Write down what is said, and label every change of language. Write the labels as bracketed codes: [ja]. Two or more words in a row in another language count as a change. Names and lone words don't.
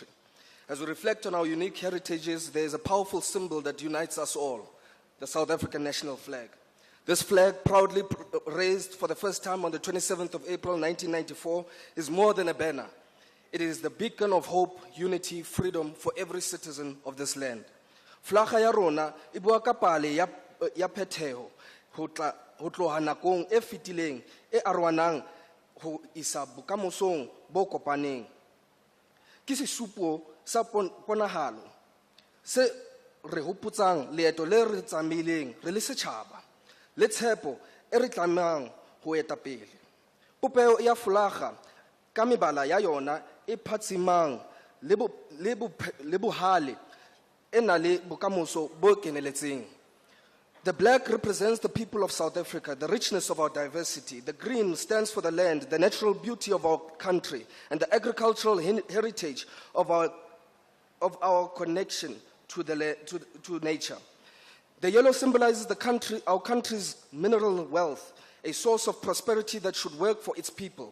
[en] As we reflect on our unique heritages, there is a powerful symbol that unites us all, the South African national flag. This flag, proudly raised for the first time on the 27th of April 1994, is more than a banner. It is the beacon of hope, unity, freedom for every citizen of this land. [st] Flaga ya rona e bua ka pale ya phetheho ho tloha nakong e fetileng e arwanang ho isa bokamosong bo kopaneng. Ke sesupo sa ponahalo se re hopotsang leeto le re tsamaileng re le setjhaba le tshepo e re tlamang ho eta pele. Popeo ya flaga ka mebala ya yona e phatsimang le bohale e na le bokamoso bo keneletseng. [en] The black represents the people of South Africa, the richness of our diversity. The green stands for the land, the natural beauty of our country, and the agricultural heritage of our connection to nature. The yellow symbolizes our country's mineral wealth, a source of prosperity that should work for its people.